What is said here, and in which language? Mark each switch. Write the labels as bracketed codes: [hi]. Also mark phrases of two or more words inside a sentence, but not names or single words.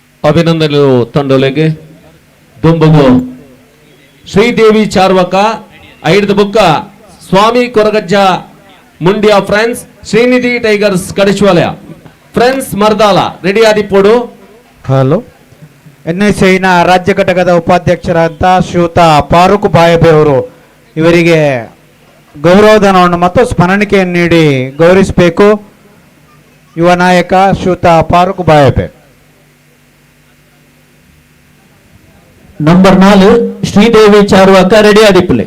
[tcy] ಅಭಿನಂದನೆಗಳು ತಂಡೊಲೆಗೆ. ದುಂಬುಗು ಶ್ರೀದೇವಿ ಚಾರ್ವಕ ಐದು ಬುಕ್ಕ ಸ್ವಾಮಿ ಕೊರಗಜ್ಜ ಮುಂಡ್ಯ ಫ್ರೆಂಡ್ಸ್ ಶ್ರೀನಿಧಿ ಟೈಗರ್ಸ್ ಕಡಿಶ್ವಾಲಯ ಫ್ರೆಂಡ್ಸ್ ಮರ್ದಾಲ ರೆಡಿ ಆದಿಪ್ಪೋಡು. [kn] ಹಲೋ, NSIನ ರಾಜ್ಯ ಘಟಕದ ಉಪಾಧ್ಯಕ್ಷರಾದ ಶ್ರೀಯುತ ಫಾರೂಕ್ ಬಾಯಬೆ ಅವರು ಇವರಿಗೆ ಗೌರವಧನವನ್ನು ಮತ್ತು ಸ್ಮರಣಿಕೆಯನ್ನು ನೀಡಿ ಗೌರವಿಸಬೇಕು. ಯುವ ನಾಯಕ ಶ್ರೀಯುತ ಫಾರೂಕ್ ಬಾಯಬೆ. [tcy] ನಂಬರ್ 4 ಶ್ರೀದೇವಿ ಚಾರ್ವಾಕ ರೆಡಿ ಆದಿಪ್ಪಲೆ.